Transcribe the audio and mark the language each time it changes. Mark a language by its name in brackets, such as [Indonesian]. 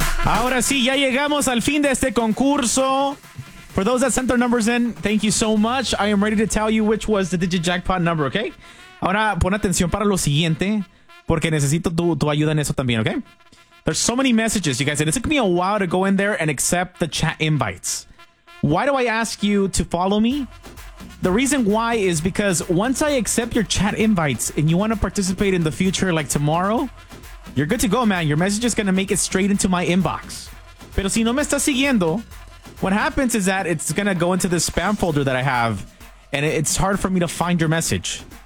[Spanish] Ahora sí, ya llegamos al fin de este concurso. [English] For those that sent their numbers in, thank you so much. I am ready to tell you which was the digit jackpot number, okay? [Spanish] Ahora pon atención para lo siguiente, porque necesito tu ayuda en eso también, okay? [English] There's so many messages, you guys, and it took me a while to go in there and accept the chat invites. Why do I ask you to follow me? The reason why is because once I accept your chat invites and you want to participate in the future, like tomorrow, you're good to go, man. Your message is going to make it straight into my inbox. [Spanish] Pero si no me estás siguiendo, [English] what happens is that it's going to go into this spam folder that I have, and it's hard for me to find your message.